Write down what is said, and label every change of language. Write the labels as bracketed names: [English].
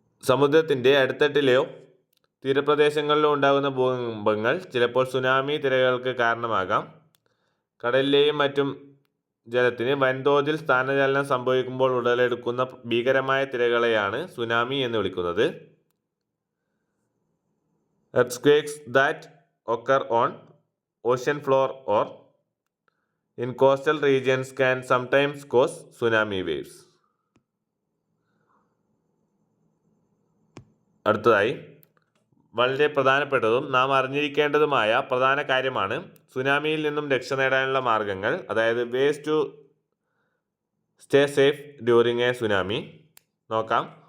[Malayalam] സമുദ്രത്തിൻ്റെ അടിത്തട്ടിലെയോ തീരപ്രദേശങ്ങളിലോ ഉണ്ടാകുന്ന ഭൂകമ്പങ്ങൾ ചിലപ്പോൾ സുനാമി തിരകൾക്ക് കാരണമാകാം. കടലിലെയും മറ്റും ജലത്തിന് വൻതോതിൽ സ്ഥാനചലനം സംഭവിക്കുമ്പോൾ ഉടലെടുക്കുന്ന ഭീകരമായ തിരകളെയാണ് സുനാമി എന്ന് വിളിക്കുന്നത്. [English] earthquakes that occur on ocean floor or in coastal regions can sometimes cause tsunami waves. [Malayalam] അടുത്തതായി വളരെ പ്രധാനപ്പെട്ടതും നാം അറിഞ്ഞിരിക്കേണ്ടതുമായ പ്രധാന കാര്യമാണ് സുനാമിയിൽ നിന്നും രക്ഷ നേടാനുള്ള മാർഗങ്ങൾ, അതായത് [English] ways to stay safe during a tsunami [Malayalam] നോക്കാം.